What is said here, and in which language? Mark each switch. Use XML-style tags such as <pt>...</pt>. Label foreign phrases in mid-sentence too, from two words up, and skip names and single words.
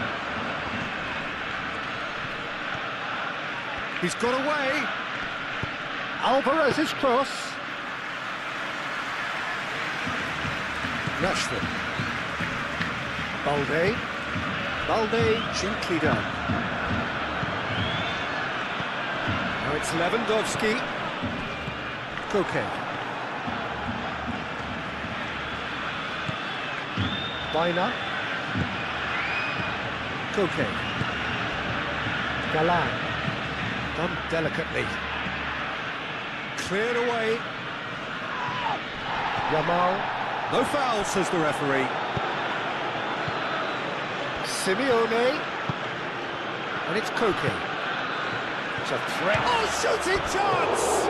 <en>He's got away. Alvarez's cross. Rashford. Balde. Balde gently done. Now it's Lewandowski. Koke. Bina. Koke. Galan. Done delicately. Cleared away. Yamal. No foul, says the referee. Simeone. And it's Koke. It's a threat. Oh, shooting chance!</en>